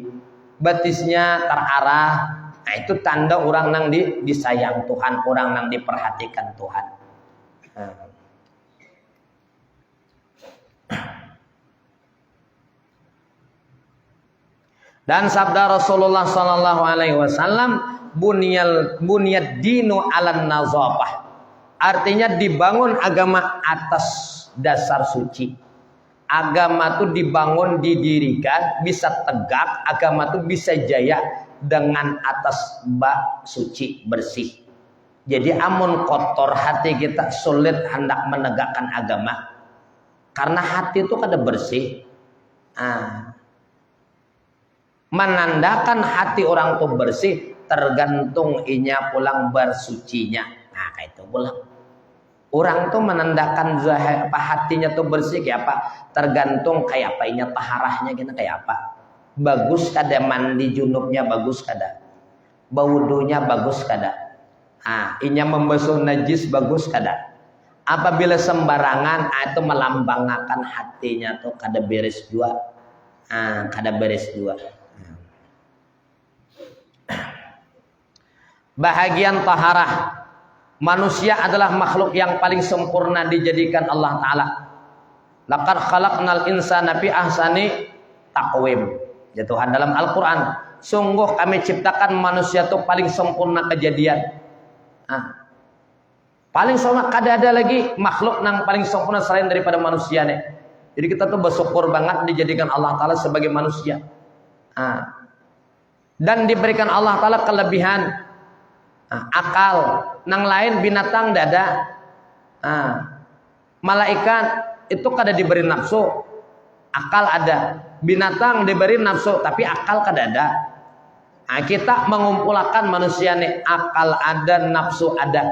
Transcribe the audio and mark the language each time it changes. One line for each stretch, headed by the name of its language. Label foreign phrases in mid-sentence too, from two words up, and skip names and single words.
Banjar: Batisnya terarah. Itu tanda orang nang disayang Tuhan, orang nang diperhatikan Tuhan.
Indonesian: Dan sabda
Arabic: رسول الله صلى الله عليه وسلم، بني الدين على النظافة.
Indonesian: Artinya dibangun agama atas dasar suci. Agama itu dibangun, didirikan, bisa tegak, agama itu bisa jaya dengan atas bak suci, bersih.
Banjar: Jadi amun kotor hati kita sulit hendak menegakkan agama. Karena hati itu kada bersih. Menandakan hati orang itu bersih tergantung inya pulang bersucinya. Kayak itu pulang. Orang tuh menandakan hatinya tuh bersih kayak apa? Tergantung kayak apa inya taharahnya gitu kayak apa. bagus kada mandi junubnya, bagus kada baudunya, bagus kada inya membasuh najis, bagus kada. Apabila sembarangan itu melambangkan hatinya tuh kada beres jua, kada beres jua.
Indonesian: Bahagian taharah, manusia adalah makhluk yang paling sempurna dijadikan Allah Ta'ala.
Arabic: لقد خلقنا الإنسان في أحسن تقويم.
Indonesian: Ya Tuhan dalam Al-Quran, sungguh kami ciptakan manusia itu paling sempurna kejadian.
Banjar: Paling sempurna, kada ada lagi makhluk yang paling sempurna selain daripada manusia nih.
Indonesian: Jadi kita tuh bersyukur banget dijadikan Allah Ta'ala sebagai manusia. Dan diberikan Allah Ta'ala kelebihan akal,
Banjar: nang lain binatang dada, malaikat itu kada diberi nafsu, akal ada. Binatang diberi nafsu tapi akal kada ada. Kita mengumpulkan manusia nih, akal ada, nafsu ada.